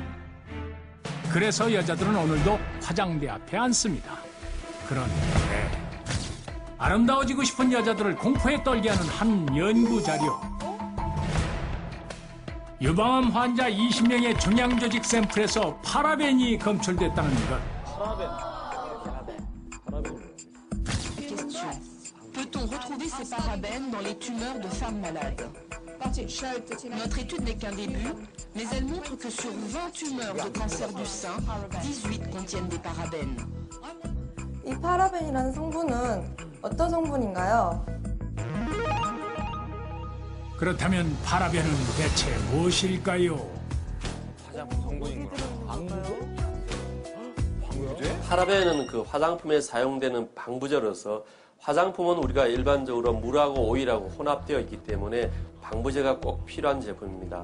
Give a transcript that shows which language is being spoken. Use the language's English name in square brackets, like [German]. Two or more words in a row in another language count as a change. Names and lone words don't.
[Korean] 그래서 여자들은 오늘도 화장대 앞에 앉습니다. 그런데 아름다워지고 싶은 여자들을 공포에 떨게 하는 한 연구 자료. 유방암 환자 20명의 종양조직 샘플에서 파라벤이 검출됐다는 것. [French] Peut-on retrouver ces parabènes dans les tumeurs de femmes malades? Notre étude n'est qu'un début, mais elle montre que sur 20 tumeurs de cancer du sein, 18 contiennent des parabènes. [Korean] 이 파라벤이라는 성분은 어떤 성분인가요? 그렇다면 파라벤은 대체 무엇일까요? 파라벤은 그 화장품에 사용되는 방부제로서 화장품은 우리가 일반적으로 물하고 오일하고 혼합되어 있기 때문에 방부제가 꼭 필요한 제품입니다.